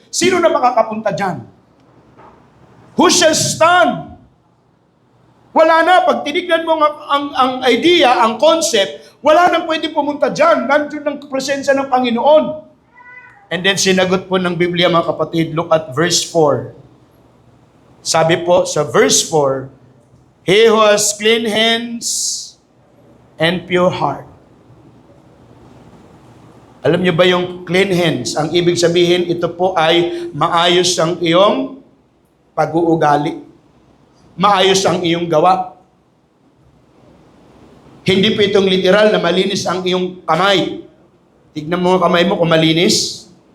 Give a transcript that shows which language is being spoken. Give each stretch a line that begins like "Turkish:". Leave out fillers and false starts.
Filipino: Sino na makakapunta dyan?
English: Who shall stand?
Filipino: Wala na. Pag tinignan mo ang idea, ang concept, wala nang pwede pumunta dyan. Nandun ang presensya ng Panginoon. And then sinagot po ng Biblia, mga kapatid,
English: look at verse 4.
Filipino: Sabi po sa
English: verse 4, he who has clean hands and pure heart.
Filipino: Alam niyo ba yung clean hands? Ang ibig sabihin, ito po ay maayos ang iyong pag-uugali. Maayos ang iyong gawa. Hindi po itong literal na malinis ang iyong kamay. Tignan mo ang kamay mo kung malinis.